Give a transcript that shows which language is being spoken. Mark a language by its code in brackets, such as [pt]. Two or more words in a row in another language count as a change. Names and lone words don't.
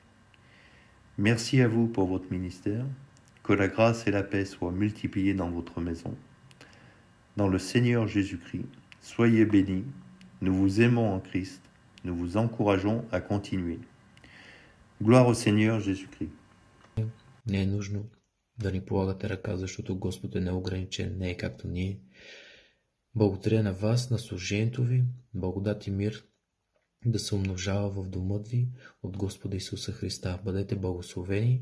[fr] Merci à vous pour votre ministère, que la grâce et la paix soient multipliées dans votre maison. Dans le Seigneur Jésus-Christ, soyez bénis, nous vous aimons en Christ, nous vous encourageons à continuer. Gloire au Seigneur Jésus-Christ. [bg] Не е нужно да ни полагате ръка, защото Господ е неограничен, не е както ние. Благодаря на вас, на служението ви, благодат и мир да се умножава в домът ви от Господа Исуса Христа. Бъдете благословени.